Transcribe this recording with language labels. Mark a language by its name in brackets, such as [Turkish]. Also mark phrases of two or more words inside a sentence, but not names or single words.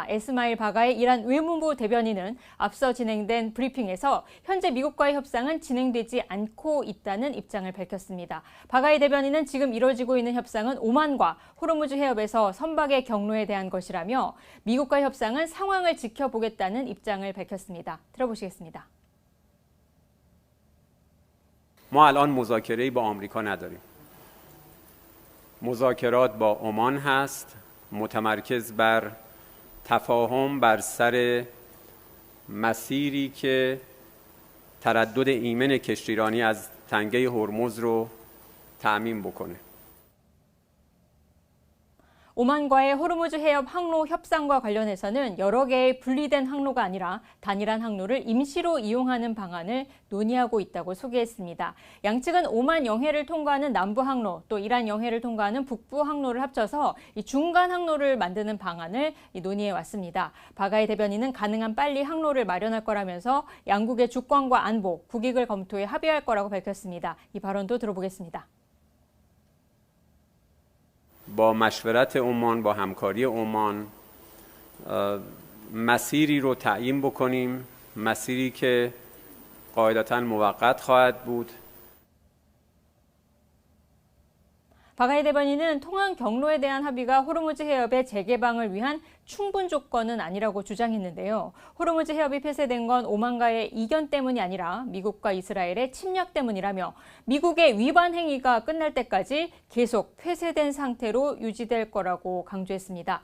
[Korean] 에스마일 바가의 이란 외무부 대변인은 앞서 진행된 브리핑에서 현재 미국과의 협상은 진행되지 않고 있다는 입장을 밝혔습니다. 바가의 대변인은 지금 이뤄지고 있는 협상은 오만과 호르무즈 해협에서 선박의 경로에 대한 것이라며 미국과의 협상은 상황을 지켜보겠다는 입장을 밝혔습니다. 들어보시겠습니다. [Persian] ما الان مذاکره‌ای با آمریکا نداریم. مذاکرات با عمان هست متمرکز بر تفاهم بر سر مسیری که تردد ایمن کشتیرانی از تنگه هرمز رو تأمین بکنه. [Korean] 오만과의 호르무즈 해협 항로 협상과 관련해서는 여러 개의 분리된 항로가 아니라 단일한 항로를 임시로 이용하는 방안을 논의하고 있다고 소개했습니다. 양측은 오만 영해를 통과하는 남부 항로, 또 이란 영해를 통과하는 북부 항로를 합쳐서 이 중간 항로를 만드는 방안을 논의해 왔습니다. 바가이 대변인은 가능한 빨리 항로를 마련할 거라면서 양국의 주권과 안보, 국익을 검토해 합의할 거라고 밝혔습니다. 이 발언도 들어보겠습니다. [Persian] با مشورت عمان با همکاری عمان مسیری رو تعیین بکنیم مسیری که قاعدتاً موقت خواهد بود. [Korean] 박아이 대변인은 통항 경로에 대한 합의가 호르무즈 해협의 재개방을 위한 충분 조건은 아니라고 주장했는데요. 호르무즈 해협이 폐쇄된 건 오만과의 이견 때문이 아니라 미국과 이스라엘의 침략 때문이라며 미국의 위반 행위가 끝날 때까지 계속 폐쇄된 상태로 유지될 거라고 강조했습니다.